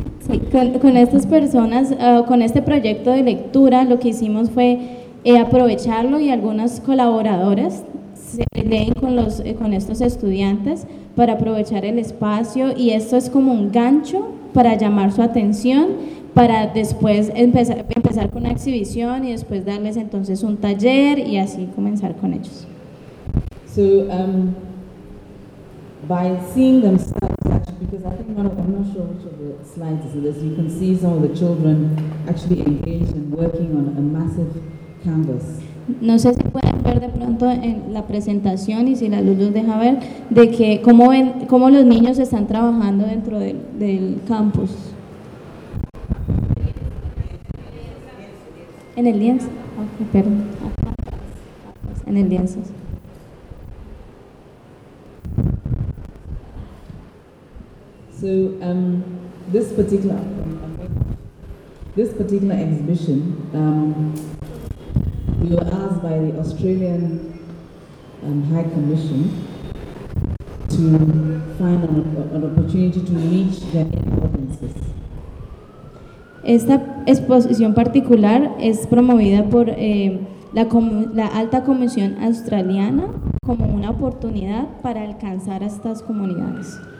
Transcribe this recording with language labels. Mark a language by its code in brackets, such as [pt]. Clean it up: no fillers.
[es] Sí, con estas personas, con este proyecto de lectura, lo que hicimos fue aprovecharlo, y algunas colaboradoras se leen con estos estudiantes para aprovechar el espacio, y esto es como un gancho para llamar su atención, para después empezar con una exhibición y después darles entonces un taller y así comenzar con ellos. [en] So by seeing themselves, actually, because I think I'm not sure which of the slides is this, you can see some of the children actually engaged and working on a massive canvas. [es] No sé si pueden ver de pronto en la presentación y si la luz los deja ver, de que cómo ven, cómo los niños están trabajando dentro del campus. ¿En el lienzo? Okay, perdón. En el lienzo. [en] So, this particular exhibition, we were asked by the Australian High Commission to find an opportunity to reach their audiences. [es] Esta exposición particular es promovida por la Alta Comisión Australiana como una oportunidad para alcanzar a estas comunidades.